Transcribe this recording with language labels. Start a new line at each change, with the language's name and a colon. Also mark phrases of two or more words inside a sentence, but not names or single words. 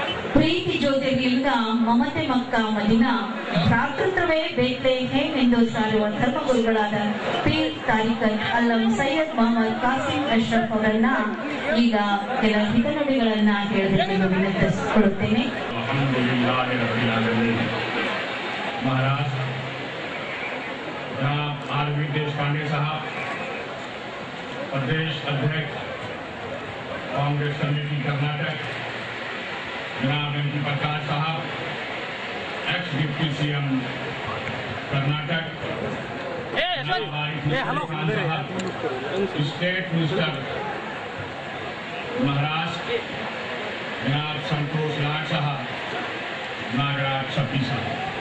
Kannada: ಪ್ರೀತಿ ಜೊತೆಗಿಲ್ಲ ಮಮತೆ ಮಕ್ಕ ಮದಿನ ಭ್ರಾತೃತ್ವವೇ ಬೇತ್ಲೆಹೇಮ್ ಎಂದು ಸಾರುವ ಧರ್ಮಗುರುಗಳಾದ ಪೀರ್ ತಾರಿಕತ್ ಅಲ್ಲಂ ಸೈಯದ್ ಮೊಹಮ್ಮದ್ ಕಾಸಿಂ ಅಶ್ರಫ್ ಅವರನ್ನ ಈಗ ಕೆಲ ಹಿತನುಡಿಗಳನ್ನ ಹೇಳಬೇಕೆಂದು ವಿನಂತಿಸಿಕೊಳ್ಳುತ್ತೇನೆ.
Hindi: महाराज जनाब आर.वी. देशपांडे साहब, प्रदेश अध्यक्ष कांग्रेस कमेटी कर्नाटक, जनाब एम.पी. प्रकाश साहब,
English: ex deputy CM
Hindi: कर्नाटक, जनाब आरिफ खान साहब,
English: state minister
Hindi: महाराष्ट्र, जनाब संतोष लाड साहब, नागराज छपी साहब,